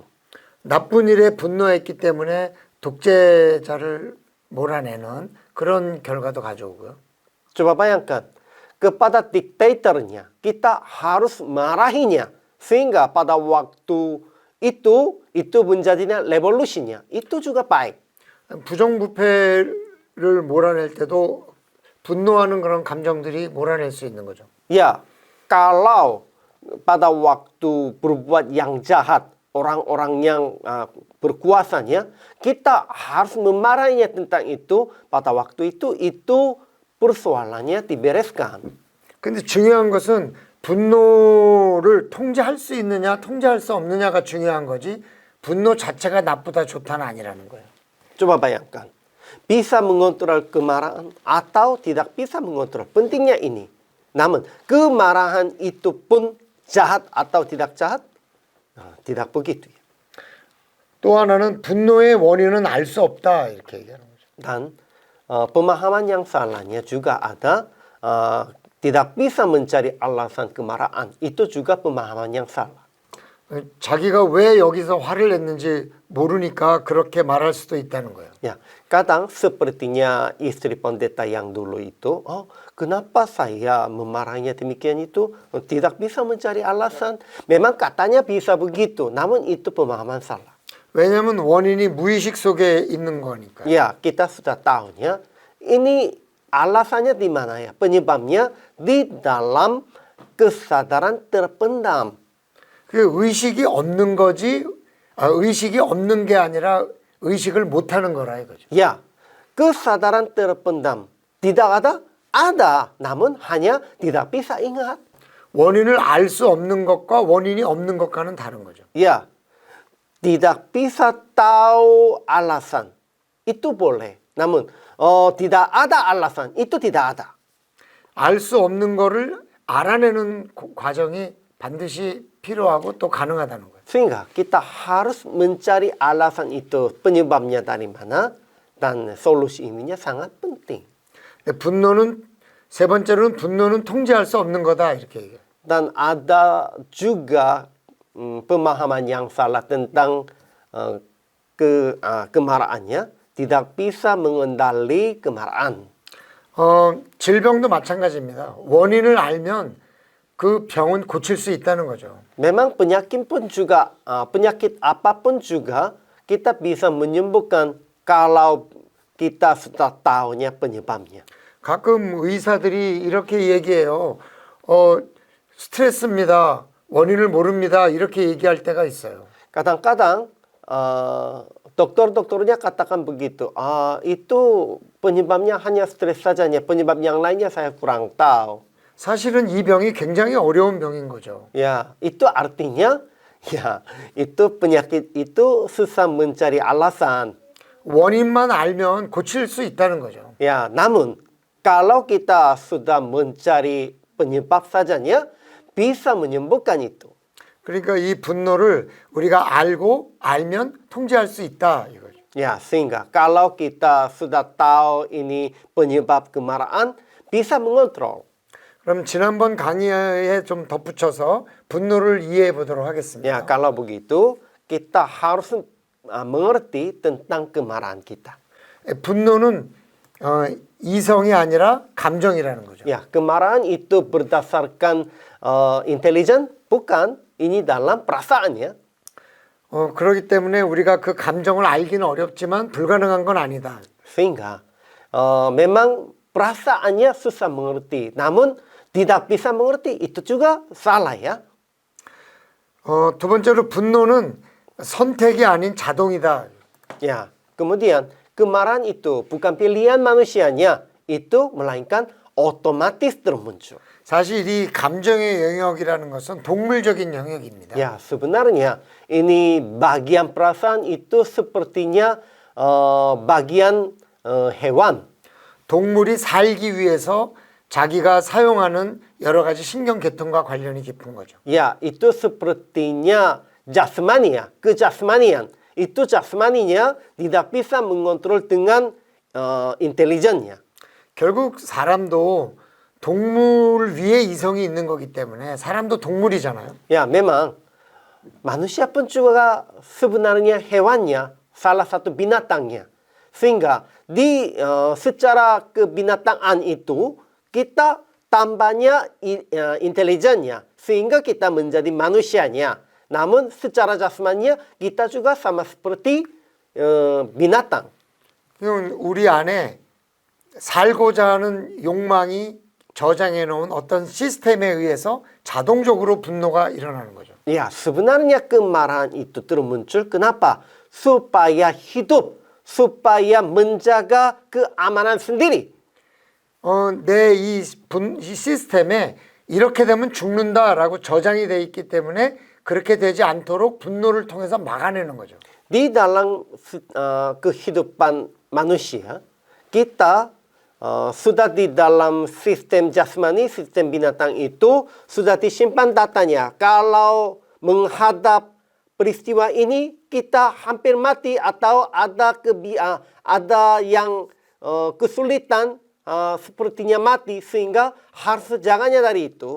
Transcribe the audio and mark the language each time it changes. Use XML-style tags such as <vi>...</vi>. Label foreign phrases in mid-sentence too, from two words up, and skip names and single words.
<ko>나쁜 일에 분노했기 때문에 독재자를 몰아내는 그런 결과도 가져오고요.</ko> <id>Coba bayangkan, kepada diktatornya kita harus marahinya sehingga pada waktu itu menjadinya revolusinya itu juga baik.</id> <ko>부정부패를 몰아낼 때도 분노하는 그런 감정들이 몰아낼 수 있는 거죠.</ko> <id>Ya, kalau pada waktu berbuat yang jahat orang-orang yang berkuasanya kita harus memarahinya tentang itu pada waktu itu persoalannya dibereskan.</id> <ko>근데 중요한 것은 분노를 통제할 수 있느냐, 통제할 수 없느냐가 중요한 거지. 분노 자체가 나쁘다, 좋다는 아니라는 거예요.</ko> <id>Coba bayangkan, bisa mengontrol kemarahan atau tidak bisa mengontrol. Pentingnya ini. Namun, kemarahan itu pun jahat atau tidak jahat? tidak begitu.</id> <ko>또 하나는 분노의 원인은 알 수 없다, 이렇게 얘기하는 거죠.</ko> <id>Dan pemahaman yang salahnya juga ada tidak bisa mencari alasan kemarahan. Itu juga pemahaman yang salah.</id> <ko>자기가 왜 여기서 화를 냈는지 모르니까 그렇게 말할 수도 있다는 거예요.</ko> <id>Ya, kadang sepertinya istri pendeta yang dulu itu, kenapa saya memarahinya demikian itu? Tidak bisa mencari alasan. Memang katanya bisa begitu, namun itu pemahaman salah.</id> <ko>왜냐하면 원인이 무의식 속에 있는 거니까.</ko> <id>Ya, kita sudah tahunya. Ini alasannya di mana ya? Penyebabnya di dalam kesadaran terpendam.</id> <ko>그 의식이 없는 거지, 의식이 없는 게 아니라 의식을 못하는 거라 이거죠.</ko> <id>Ya, kesadaran terpendam tidak ada, ada, namun hanya tidak bisa ingat.</id> <ko>원인을 알 수 없는 것과 원인이 없는 것과는 다른 거죠.</ko> <id>Ya, tidak bisa tahu alasan itu boleh, namun tidak ada alasan itu tidak ada.</id> <ko>알 수 없는 거를 알아내는 과정이 반드시 필요하고 또 가능하다는 거예요.</ko> <id>Sehingga kita harus mencari alasan itu penyebabnya dari mana dan solusi ininya sangat penting.</id> <ko>분노는 세 번째로는 분노는 통제할 수 없는 거다 이렇게 얘기해요.</ko> <id>Dan ada juga pemahaman yang salah tentang kemarahannya, tidak bisa mengendali kemarahan.</id> <ko>질병도 마찬가지입니다. 원인을 알면 그 병은 고칠 수 있다는 거죠.</ko> <id>Memang penyakit pun juga, penyakit apapun juga kita bisa menyembuhkan kalau kita sudah tahunya penyebabnya.</id> <ko>가끔 의사들이 이렇게 얘기해요. 스트레스입니다. 원인을 모릅니다. 이렇게 얘기할 때가 있어요.</ko> <id>Kadang-kadang dokter-dokternya katakan begitu. Itu penyebabnya hanya stres saja, penyebab yang lainnya saya kurang tahu.</id> <ko>사실은 이 병이 굉장히 어려운 병인 거죠.</ko> <id>Ya, itu artinya ya, itu penyakit itu susah mencari alasan.</id> <ko>원인만 알면 고칠 수 있다는 거죠.</ko> <id>Ya, namun kalau kita sudah mencari penyebab sajanya bisa menyembuhkan itu.</id> <ko>그러니까 이 분노를 우리가 알면 통제할 수 있다 이거죠.</ko> <id>Ya, sehingga kalau kita sudah tahu ini penyebab kemarahan bisa mengontrol.</id> <ko>그럼 지난번 강의에 좀 덧붙여서 분노를 이해해 보도록 하겠습니다.</ko> <id>Ya, kalau begitu kita harus mengerti tentang kemarahan kita.</id> <ko>분노는 이성이 아니라 감정이라는 거죠.</ko> <id>Ya, kemarahan itu berdasarkan intelijen, bukan ini dalam perasaannya.</id> <ko>그렇기 때문에 우리가 그 감정을 알기는 어렵지만 불가능한 건 아니다.</ko> <id>Sehingga memang perasaannya susah mengerti, namun tidak bisa mengerti itu juga salah ya.</id> <ko>두 번째로 분노는 선택이 아닌 자동이다.</ko> <id>Ya, kemudian kemarahan itu bukan pilihan manusianya, itu melainkan otomatis termuncul.</id> <ko>사실 이 감정의 영역이라는 것은 동물적인 영역입니다.</ko> <id>Ya, sebenarnya ini bagian perasaan itu sepertinya bagian hewan.</id> <ko>동물이 살기 위해서 자기가 사용하는 여러 가지 신경계통과 관련이 깊은 거죠.</ko> <id>Ya, itu sepertinya jasmani ya, kejasmanian. Itu jasmaninya tidak bisa mengontrol dengan intelijennya.</id> <ko>결국 사람도 동물 위에 이성이 있는 거기 때문에 사람도 동물이잖아요.</ko> <id>Ya, memang manusia pun juga sebenarnya hewannya, salah satu binatangnya. Sehingga di secara kebinatangan itu kita tambahnya intelijennya sehingga kita menjadi manusianya. Namun secara jasmaninya kita juga sama seperti binatang.</id> <ko>우리 안에 살고자 하는 욕망이 저장해 놓은 어떤 시스템에 의해서 자동적으로 분노가 일어나는 거죠.</ko> <id>Ya, sebenarnya kemarahan itu termuncul kenapa? Supaya hidup, supaya menjaga keamanan sendiri.</id> <ko>내 이 시스템에 이렇게 되면 죽는다라고 저장이 돼 있기 때문에 그렇게 되지 않도록 분노를 통해서 막아내는 거죠.</ko> <id>Di dalam kehidupan manusia, kita sudah di dalam sistem jasmani, sistem binatang itu sudah disimpan datanya. Kalau menghadap peristiwa ini kita hampir mati atau ada yang kesulitan sepertinya mati sehingga harus jangannya dari itu.</id>